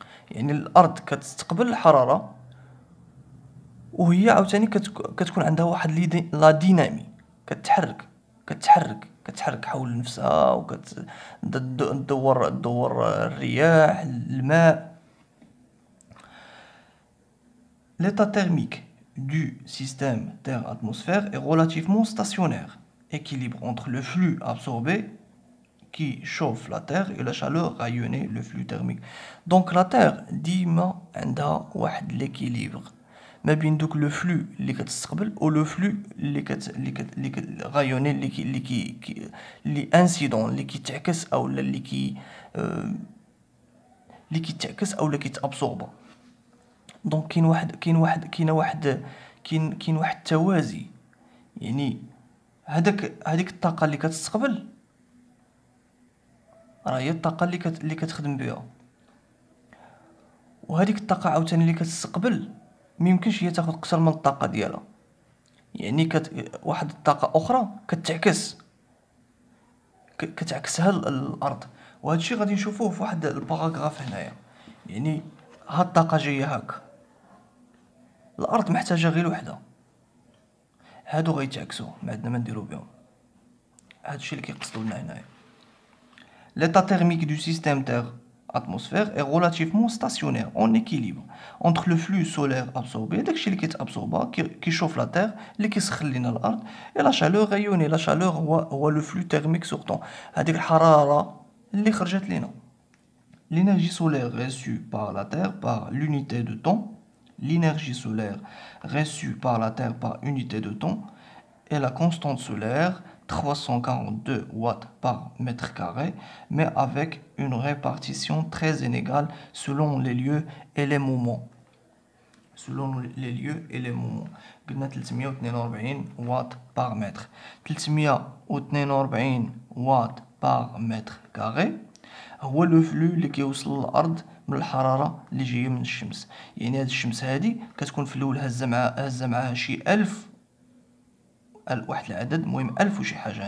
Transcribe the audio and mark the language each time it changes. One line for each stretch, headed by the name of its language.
Arabic: يعني الأرض كتستقبل الحرارة وهي عاوتاني كتكون عندها واحد لا دينامي، كتحرك حول نفسها، وكتدور الرياح، الماء.
French: L'état thermique du système Terre-atmosphère est relativement stationnaire, équilibre entre le flux absorbé qui chauffe la Terre et la chaleur rayonnée, le flux thermique. Donc la Terre
Arabic: ديما عندها واحد l'équilibre ما بين دوك لو فلو اللي كتستقبل و لو فلو اللي غايوني، اللي انسيدون، اللي كيتعكس اولا اللي كيتعكس اولا كيتابسوربا. دونك كاين واحد التوازي. يعني هذيك الطاقه اللي كتستقبل راه هي الطاقه اللي كتخدم بها، وهذيك الطاقه عاوتاني اللي كتستقبل ميمكنش هي تاخد اكثر من الطاقه ديالها. يعني واحد الطاقه اخرى كتعكسها الارض. وهذا الشيء غادي نشوفوه في واحد الباراغراف هنايا. يعني هاد الطاقه جايه هكا، الارض محتاجه غير وحده، هادو غيتعكسوا، ما عندنا ما نديرو بهم. هاد الشيء اللي كيقصدوا لنا هنايا.
French: L'état thermique du système Terre-atmosphère est relativement stationnaire, en équilibre entre le flux solaire absorbé,
Arabic: داكشي اللي كيتابسوربا كيشوف لا تير، اللي كيسخن لينا الارض،
French: et la chaleur rayonnée. La chaleur هو le flux thermique sortant،
Arabic: هذيك الحراره اللي خرجت لينا.
French: L'énergie solaire reçue par la Terre par l'unité de temps l'énergie solaire reçue par la Terre par unité de temps et la constante solaire 342 watts par mètre carré, mais avec une répartition très inégale selon les lieux et les moments. Selon les lieux et les moments.
Arabic: قلنا 342 واط par mètre. 342 واط
French: par mètre carré
Arabic: هو لو فلو اللي كيوصل للارض من الحراره اللي جايه من الشمس. يعني هاد الشمس هادي كتكون في الاول هزه معاها شي 1000 واحد العدد، المهم 1000 وشي حاجه.